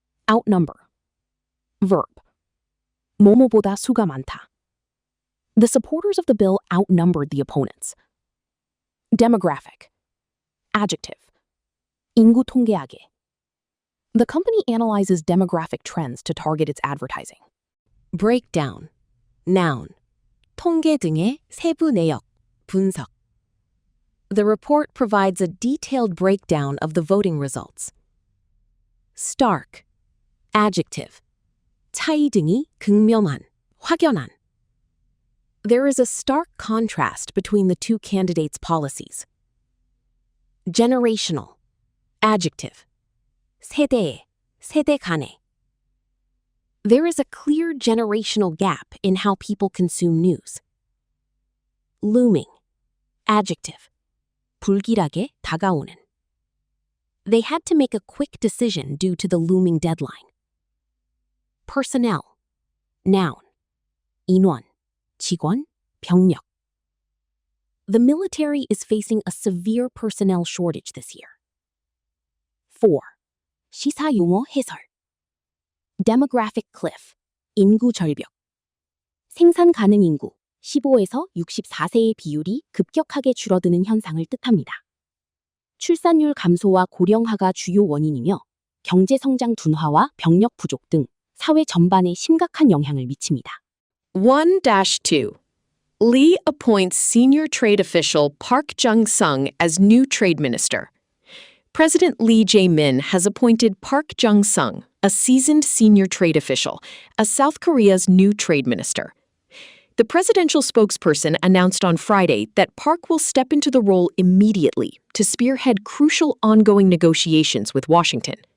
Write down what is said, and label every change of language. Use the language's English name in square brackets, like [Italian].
[English] Outnumber. Verb. [Korean] 뭐뭐보다 수가 많다. [English] The supporters of the bill outnumbered the opponents. Demographic. Adjective. [Korean] 인구 통계하게. [English] The company analyzes demographic trends to target its advertising. Breakdown. Noun. [Korean] 통계 등의 세부 내역, 분석. [English] The report provides a detailed breakdown of the voting results. Stark. Adjective. [Korean] 차이등이 극명한, 확연한. [English] There is a stark contrast between the two candidates' policies. Generational. Adjective. [Korean] 세대의, 세대 간의. [English] There is a clear generational gap in how people consume news. Looming. Adjective. [Korean] 불길하게 다가오는. [English] They had to make a quick decision due to the looming deadline. Personnel. Noun. [Korean] 인원, 직원, 병력. [English] The military is facing a severe personnel shortage this year. [Korean] 4. 시사용어 해설. Demographic cliff. 인구 절벽. 생산 가능 인구 15에서 64세의 비율이 급격하게 줄어드는 현상을 뜻합니다. 출산율 감소와 고령화가 주요 원인이며 경제 성장 둔화와 병력 부족 등 사회 전반에 심각한 영향을 미칩니다. 1-2. [English] Lee appoints senior trade official Park Jung-sung as new trade minister. President Lee Jae-min has appointed Park Jung-sung, a seasoned senior trade official, as South Korea's new trade minister. The presidential spokesperson announced on Friday that Park will step into the role immediately to spearhead crucial ongoing negotiations with Washington.